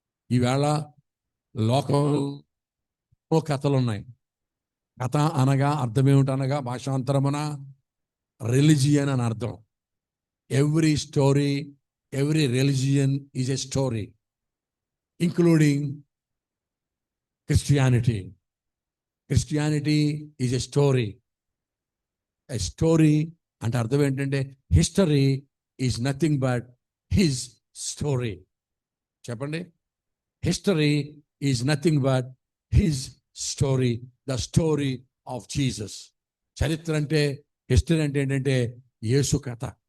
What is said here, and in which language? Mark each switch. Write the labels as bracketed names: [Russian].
[Telugu] ఈవేళ లోకంలో కథలు ఉన్నాయి. కథ అనగా అర్థం ఏమిటనగా, భాషాంతరమున రిలిజియన్ అని అర్థం. [English] Every story, every religion is a story, including Christianity. Christianity is a story. A story [Telugu] అంటే అర్థం ఏంటంటే, [English] History is nothing but his story. [Telugu] చెప్పండి. [English] History is nothing but his story, the story of Jesus. [Telugu] చరిత్ర అంటే, history అంటే ఏంటంటే యేసు కథ.